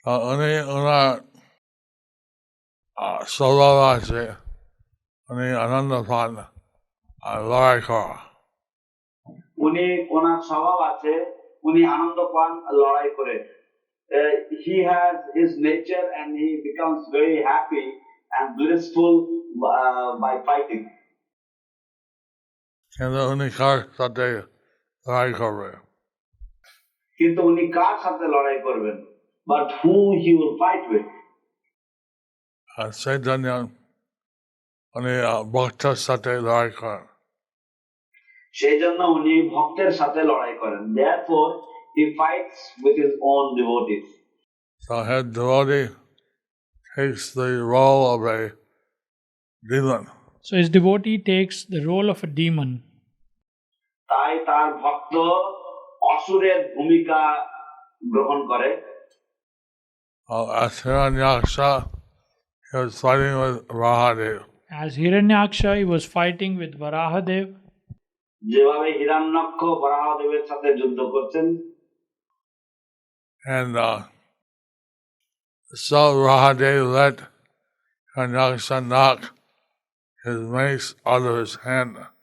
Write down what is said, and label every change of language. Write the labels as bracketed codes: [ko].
[bn] উনি ওনার স্বভাব আছে, উনি আনন্দ পান লড়াই করা। উনি ওনার স্বভাব আছে, উনি আনন্দ পান লড়াই করে। [en] He has his nature and he becomes very happy and blissful by fighting. [bn] কিন্তু উনি কার সাথে লড়াই করবে? কিন্তু উনি কার সাথে লড়াই করবেন? [en] But who he will fight with? [bn] Chaitanya উনি ভক্তের সাথে লড়াই করেন। সেই জন্য উনি ভক্তের সাথে লড়াই করেন। [en] Therefore he fights with his own devotees. So his devotee takes the role of a demon. So his devotee takes the role of a demon. [bn] তাই তার ভক্ত অসুরের ভূমিকা গ্রহণ করে। [en] As Hiranyaksha, he was fighting with Varahadev. As Hiranyaksha, he was fighting with Varahadev. [bn] যেভাবে হিরণ্যাক্ষ বরাহদেবের সাথে যুদ্ধ করছেন। [en] And so Varahadev let Hiranyaksha knock his mace out of his hand.